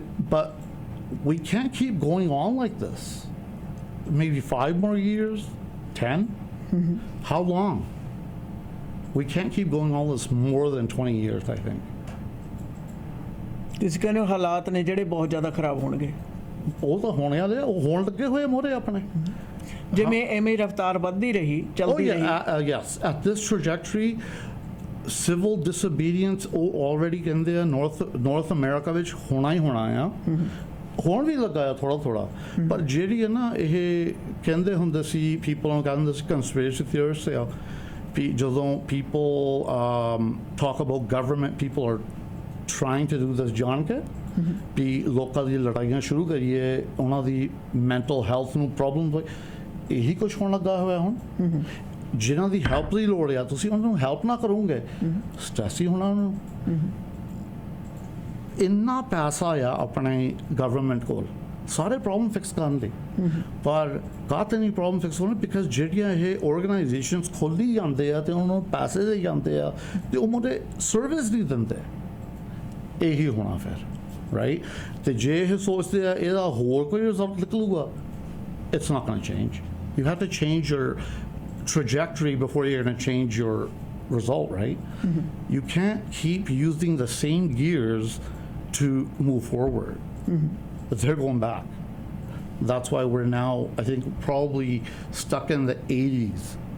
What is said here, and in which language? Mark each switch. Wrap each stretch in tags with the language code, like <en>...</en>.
<en>But we can't keep going on like this. Maybe 5 more years, 10. How long? We can't keep going on this more than 20 years, I think.</en> <pa>ਤੁਸੀਂ ਕਹਿੰਦੇ ਹੋ ਹਾਲਾਤ ਨੇ ਜਿਹੜੇ ਬਹੁਤ ਜ਼ਿਆਦਾ ਖਰਾਬ ਹੋਣਗੇ? ਉਹ ਤਾਂ ਹੋਣੇ ਵਾਲੇ ਆ, ਉਹ ਹੋਣ ਲੱਗੇ ਹੋਏ ਮੋਰੇ ਆਪਣੇ. ਜਿਵੇਂ ਐਵੇਂ ਰਫ਼ਤਾਰ ਵੱਧਦੀ ਰਹੀ, ਚੱਲਦੀ ਰਹੀ.</pa> <en>Yes, at this trajectory, civil disobedience</en> <pa>ਉਹ already ਕਹਿੰਦੇ ਆ North America ਵਿੱਚ ਹੋਣਾ ਹੀ ਹੋਣਾ ਆ. ਹੋਣ ਵੀ ਲੱਗਾ ਆ ਥੋੜਾ ਥੋੜਾ. ਪਰ ਜਿਹੜੀ ਹੈ ਨਾ ਇਹ ਕਹਿੰਦੇ ਹੁੰਦੇ ਸੀ, people ਨੂੰ ਕਹਿੰਦੇ ਸੀ conspiracy theorists ਆ, ਜਦੋਂ</pa> <en>people talk about government, people are trying to do this</en> <pa>ਜਾਣ ਕੇ ਵੀ ਲੋਕਾਂ ਦੀ ਲੜਾਈਆਂ ਸ਼ੁਰੂ ਕਰੀਏ, ਉਹਨਾਂ ਦੀ ਮੈਂਟਲ ਹੈਲਥ ਨੂੰ ਪ੍ਰੋਬਲਮ ਹੋਏ. ਇਹੀ ਕੁਛ ਹੋਣ ਲੱਗਾ ਹੋਇਆ ਹੁਣ. ਜਿਨ੍ਹਾਂ ਦੀ ਹੈਲਪ ਦੀ ਲੋੜ ਆ ਤੁਸੀਂ ਉਹਨਾਂ ਨੂੰ ਹੈਲਪ ਨਾ ਕਰੋਗੇ, ਸਟ੍ਰੈਸ ਹੀ ਹੋਣਾ ਉਹਨਾਂ ਨੂੰ. ਇੰਨਾ ਪੈਸਾ ਆ ਆਪਣੇ ਗਵਰਨਮੈਂਟ ਕੋਲ ਸਾਰੇ ਪ੍ਰੋਬਲਮ ਫਿਕਸ ਕਰਨ ਲਈ, ਪਰ ਕਾਹਤੇ ਨਹੀਂ ਪ੍ਰੋਬਲਮ ਫਿਕਸ ਹੋਣੇ? ਬਿਕਾਜ਼ ਜਿਹੜੀਆਂ ਇਹ ਆਰਗੇਨਾਈਜੇਸ਼ਨਸ ਖੋਲ੍ਹੀ ਜਾਂਦੇ ਆ ਤੇ ਉਹਨਾਂ ਨੂੰ ਪੈਸੇ ਦੇ ਜਾਂਦੇ ਆ ਤੇ ਉਹ ਮੁੰਡੇ ਸਰਵਿਸ ਨਹੀਂ ਦਿੰਦੇ. ਇਹੀ ਹੋਣਾ ਫਿਰ, ਰਾਈਟ? ਤੇ ਜੇ ਇਹ ਸੋਚਦੇ ਆ ਇਹਦਾ ਹੋਰ ਕੋਈ result ਨਿਕਲੂਗਾ,</pa> <en>it's not going to change. You have to change your trajectory before you're going to change your result, right? You can't keep using the same gears to move forward. But they're going back. That's why we're now, I think, probably stuck in the 80s.</en>